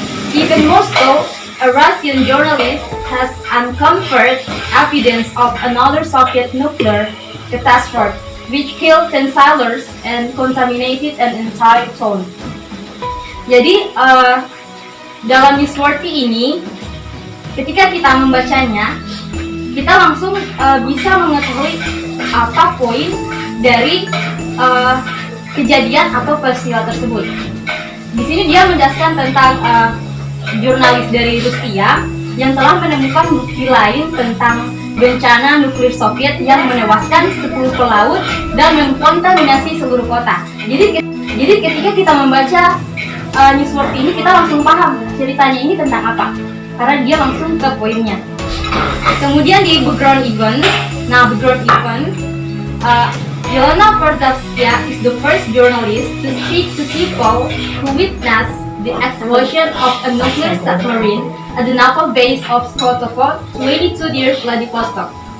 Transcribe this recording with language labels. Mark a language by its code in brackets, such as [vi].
[en] Even Moscow, a Russian journalist, has uncovered evidence of another Soviet nuclear catastrophe, which killed 10 sailors and contaminated an entire town. [id] Jadi dalam newsworthy ini, ketika kita membacanya, kita langsung bisa mengetahui apa poin dari kejadian atau peristiwa tersebut. Di sini dia menjelaskan tentang jurnalis dari Rusia yang telah menemukan bukti lain tentang bencana nuklir Soviet yang menewaskan 10 pelaut dan mengkontaminasi seluruh kota. Jadi ketika kita membaca newsworthy ini, kita langsung paham ceritanya ini tentang apa, karena dia langsung ke poinnya. Kemudian di [en] background events, Yelena Perzhavskaya is the first journalist to speak to people who witnessed the explosion of a nuclear submarine at the naval base of Skotovo, 22 near Vladivostok.